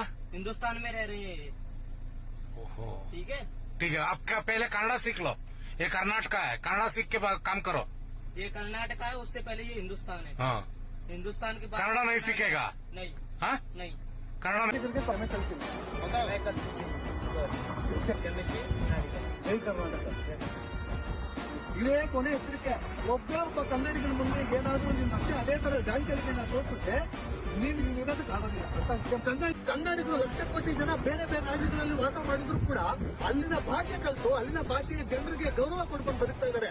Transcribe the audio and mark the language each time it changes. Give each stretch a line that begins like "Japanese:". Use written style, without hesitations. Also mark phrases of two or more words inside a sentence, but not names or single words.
Hindi: हिंदुस्तान में रह रहे हैं ये, ओहो ठीक है। ठीक है, आप क्या पहले कन्नड़ा सीख लो, ये कर्नाटक है, कन्नड़ा सीख के बाद काम करो। ये कर्नाटक है, उससे पहले ये हिंदुस्तान है। हाँ हिंदुस्तान के बाद कन्नड़ा नहीं सीखेगा? नहीं हाँ नहीं। कन्नड़ा नहीं।
Kannada: ಜೈ ಕರ್ನಾಟಕ. ಇದೇ ಕೊನೆ ಹೆಸರಿಕೆ. ಒಬ್ಬ ಕನ್ನಡಿಗರ ಮುಂದೆ ಏನಾದ್ರೂ ನಿನ್ನ ಅಷ್ಟೇ ಅದೇ ತರ ಜಾಂಚಲಿಕೆ ತೋರಿಸುತ್ತೆ, ನೀನು ಇರೋದಕ್ಕೆ ಆಗೋದಿಲ್ಲ. ಕನ್ನಡಿಗರು ಲಕ್ಷ ಕೋಟಿ ಜನ ಬೇರೆ ಬೇರೆ ರಾಜ್ಯಗಳಲ್ಲಿ ವಾಸ ಮಾಡಿದ್ರು ಕೂಡ ಅಲ್ಲಿನ ಭಾಷೆ ಕಲಿತು ಅಲ್ಲಿನ ಭಾಷೆಯ ಜನರಿಗೆ ಗೌರವ ಕೊಡ್ಕೊಂಡು ಬದುಕ್ತಾ ಇದ್ದಾರೆ.